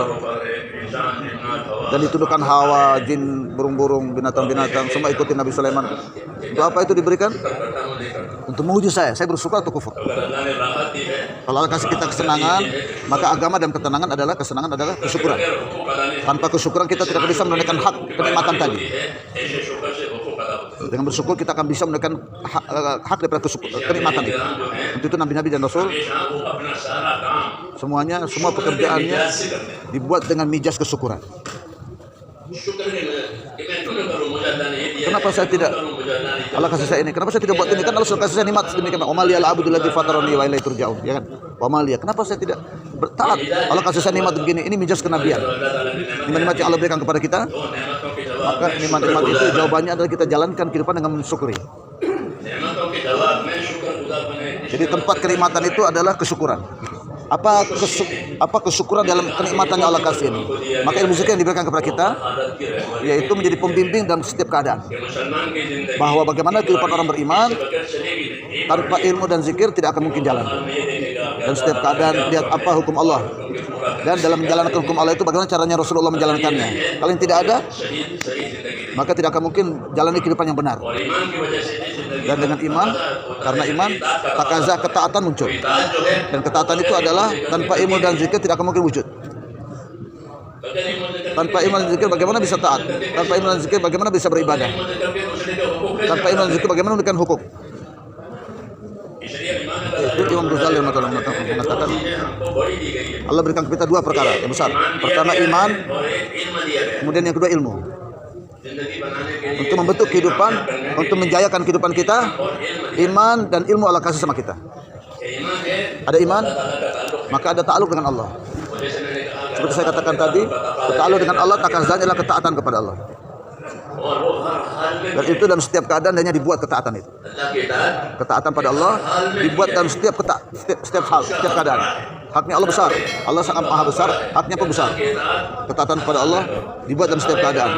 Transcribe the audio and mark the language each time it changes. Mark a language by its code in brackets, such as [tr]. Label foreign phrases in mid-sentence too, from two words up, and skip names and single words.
[hi] ऊपर है इंसान जिन्नात हवा [id] dan ditundukkan hawa, jin, burung-burung, binatang-binatang, semua ikuti Nabi Sulaiman. Untuk apa itu diberikan? [hi] करता हूँ नहीं करता [id] Untuk menguji saya bersyukur atau kufur. [hi] अगर अल्लाह ने राहत दी है [id] Kalau Allah kasih kita kesenangan, maka agama dan kesenangan adalah kesyukuran. [hi] अगर हुकूक अदा नहीं [id] Tanpa kesyukuran kita tidak akan bisa menunaikan hak kenikmatan tadi. [hi] है ऐसे शुक्र से हुकूक अदा होते हैं [id] Dengan bersyukur kita akan bisa menunaikan hak daripada kenikmatan itu. Untuk itu nabi-nabi dan rasul [hi] हमेशा वो अपना सारा काम [id] semuanya, semua pekerjaannya [hi] मिजाज से करते हैं [id] dibuat dengan mijas kesyukuran. [hi] शुक्र कि मैं क्यों न करूँ मुझे अल्लाह ने ये दिया [id] Kenapa saya tidak [hi] करूँ मुझे अल्लाह ने [id] Allah kasih saya ini? Kenapa saya tidak buat ini? Kan Allah sudah kasih saya nikmat sedemikian. [ar] وما لي لا أعبد الذي فطرني وإليه ترجعون. [id] Ya kan? [ar] وما لي. [id] Kenapa saya tidak bertaat? Allah kasih saya nikmat begini. Ini mijas kenabian. [hi] अल्लाह ताला ने नेमत [id] Nikmat yang Allah berikan kepada kita, [hi] दो नेमतों के जवाब [id] maka nikmat-nikmat itu jawabannya adalah kita jalankan kehidupan dengan mensyukuri. [hi] नेमतों के जवाब में शुक्र गुजार बने [id] Jadi tempat kenikmatan itu adalah kesyukuran. Apa kesyukuran dalam kenikmatan yang Allah kasih ini? Maka ilmu zikir yang diberikan kepada kita [hi] आदत की रहमत [id] yaitu menjadi pembimbing dalam setiap keadaan. [hi] कि मुसलमान की जिंदगी [id] Bahwa bagaimana kehidupan orang beriman [hi] बगैर चलेगी नहीं एक [id] tanpa ilmu dan zikir tidak akan mungkin jalan. [hi] में ये देखेगा [id] Dan setiap keadaan lihat apa hukum Allah. Dan dalam menjalankan hukum Allah itu bagaimana caranya Rasulullah menjalankannya. Kalau yang tidak ada, [hi] सही सही जिंदगी [id] maka tidak akan mungkin jalani kehidupan yang benar. [hi] और ईमान की वजह से ये जिंदगी [id] Dan dengan iman, karena iman, takaza ketaatan muncul. [hi] इताअत जो है [id] Dan ketaatan itu adalah tanpa ilmu dan zikir tidak akan mungkin wujud. [hi] बगैर ईमान जिक्र [id] Tanpa iman dan zikir bagaimana bisa taat? Tanpa iman dan zikir bagaimana bisa beribadah? [hi] करके दूसरे के हुकूक है [id] Tanpa iman dan zikir bagaimana menunaikan hukum? [hi] इसलिए ईमान अगर [id] Itu Imam Ghazali yang mengatakan [hi] हमको बड़ी दी गई है [id] Allah berikan kita 2 perkara yang besar. Pertama iman, [hi] और एक इल्म दिया गया [id] kemudian yang kedua ilmu. [hi] जिंदगी बनाने के लिए [id] Untuk membentuk kehidupan, untuk menjayakan kehidupan kita, iman dan ilmu Allah kasih sama kita. [hi] ईमान है [id] Ada iman, [hi] अल्लाह का ताल्लुक [id] maka ada ta'aluk dengan Allah. [hi] जैसे मैंने कहा [id] Seperti saya katakan tadi, ta'aluk dengan Allah takazan adalah ketaatan kepada Allah. [hi] और वो हर हाल में [id] Dan itu dalam setiap keadaan hanya dibuat ketaatan itu. [hi] अल्लाह के इताअत [id] Ketaatan pada Allah dibuat dalam setiap setiap hal, setiap keadaan. Haknya Allah besar. Allah sangat maha besar, haknya pun besar. Ketaatan pada Allah dibuat dalam setiap keadaan.